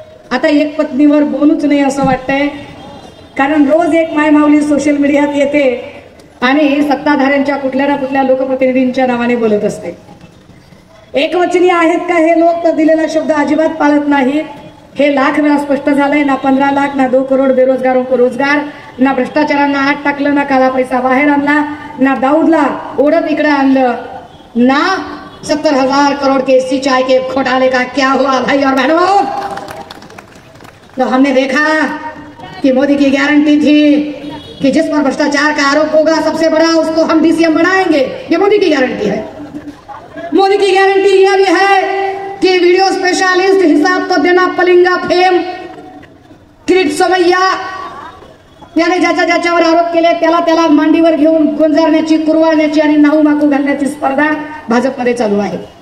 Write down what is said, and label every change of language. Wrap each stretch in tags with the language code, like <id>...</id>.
<mr>आता एक पत्नीवर बोलूच नाही असं वाटतंय, कारण रोज एक मायमाऊली सोशल मीडियात येते आणि सत्ताधाऱ्यांच्या कुठल्या ना कुठल्या लोकप्रतिनिधींच्या नावाने बोलत असते. एकवचनी आहेत का हे लोक? तर दिलेला शब्द अजिबात पाळत नाहीत. हे लाख वेळा स्पष्ट झालंय.</mr> <hi>ना 15 लाख, ना 2 करोड बेरोजगारों को रोजगार,</hi> <mr>ना भ्रष्टाचारांना आत टाकलं,</mr> <hi>ना काला पैसा</hi> <mr>बाहेर आणला, ना दाऊदला ओढत इकडे आणलं,</mr> <hi>ना 70,000 करोड़ के सिंचाई के घोटाले का क्या हुआ भाई और बहनों. तो हमने देखा कि मोदी की गारंटी थी कि जिस पर भ्रष्टाचार का आरोप होगा सबसे बड़ा उसको हम डीसीएम बनाएंगे. ये मोदी की गारंटी है. मोदी की गारंटी यह भी है कि वीडियो स्पेशलिस्ट हिसाब तो देना पलिंगा फेम किरीट सोमय्या</hi> <mr>याने ज्याच्या ज्याच्यावर आरोप केले त्याला त्याला मांडीवर घेऊन गोंजारण्याची, कुरवाळण्याची आणि नाहू माकू घालण्याची स्पर्धा भाजपमध्ये चालू आहे.</mr>